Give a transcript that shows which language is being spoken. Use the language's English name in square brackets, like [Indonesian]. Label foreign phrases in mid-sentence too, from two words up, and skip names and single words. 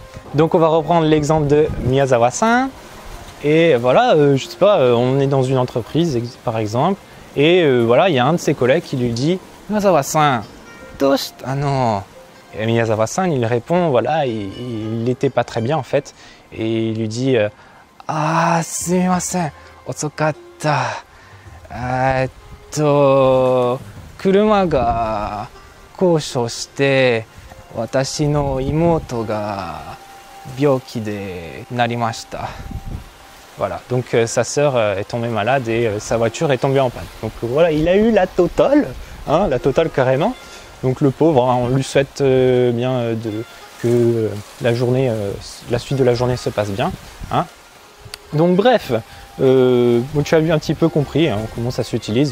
[French] Donc on va reprendre l'exemple de Miyazawa-san. Et voilà, je sais pas, on est dans une entreprise par exemple, et voilà, il y a un de ses collègues qui lui dit Miyazawa-san, toast, ah non. Et Miyazawa-san, il répond, voilà, il n'était pas très bien en fait, et il lui dit ah, [Japanese] すみません、おつかった、車が故障して、私の妹が病気でなりました. [French] Voilà, donc sa sœur est tombée malade et sa voiture est tombée en panne. Donc voilà, il a eu la totale, hein, la totale carrément. Donc le pauvre, hein, on lui souhaite bien que la suite de la journée se passe bien. Hein. Donc bref, tu as vu un petit peu compris hein, comment ça s'utilise.